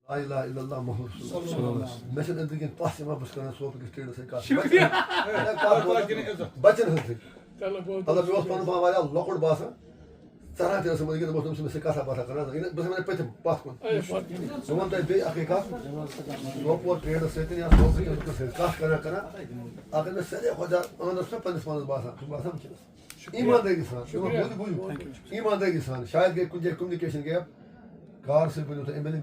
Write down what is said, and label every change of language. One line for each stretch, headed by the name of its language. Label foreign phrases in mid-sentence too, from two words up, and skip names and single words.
Arabic: لا الہ الا اللہ محمد رسول اللہ
Kashmiri: میں چھِ أنٛدرۍ کِنۍ پَژھ یِوان بہٕ چھُس کران سوپور کِس ٹریڈَس سۭتۍ کَتھ بَچَن ہٕنٛز سۭتۍ مطلب مےٚ اوس پَنُن پان واریاہ لۄکُٹ باسان ژَران تہِ ٲسٕم بہٕ دوٚپمَس تٔمِس مےٚ سۭتۍ کَتھا باتھا کران بہٕ چھُس وَنان پٔتِم پَتھ کُن بہٕ وَنہٕ تۄہہِ بیٚیہِ اَکٕے کَتھ سوپور ٹریڈَس سۭتۍ یا سوپور کِس لُکَن سۭتۍ کَتھ کران اگر مےٚ ساروی کھۄتہٕ زیادٕ اَنٛدر چھُنا پنٛنِس پانَس باسان سُہ باسان وٕنکٮ۪نَس ایٖماندٲری سان بوٗزِو ایٖماندٲری سان شاید گٔے کُنہِ جایہِ
English: communication gap
Kashmiri: کار سۭتۍ ؤنِو تُہۍ ایم ایل اے مےٚ